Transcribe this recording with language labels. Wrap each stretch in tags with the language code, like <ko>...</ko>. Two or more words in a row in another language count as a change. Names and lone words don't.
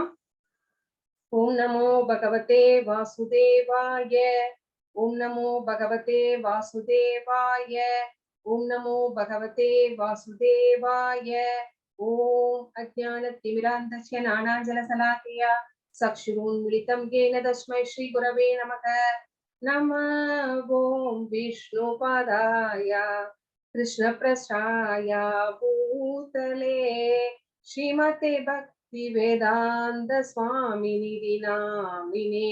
<sa>ॐ नमो भगवते वासुदेवाय. ॐ नमो भगवते वासुदेवाय. ॐ नमो भगवते वासुदेवाय. ॐ अज्ञानतिमिरान्धस्य ज्ञानाञ्जनशलाकया चक्षुरुन्मीलितम् येन तस्मै श्री गुरवे नमः. नमः ओं विष्णुपादाय कृष्णप्रसाय भूतले श्रीमते भक्तिवेदान्त स्वामिनिधि नामिने.</sa>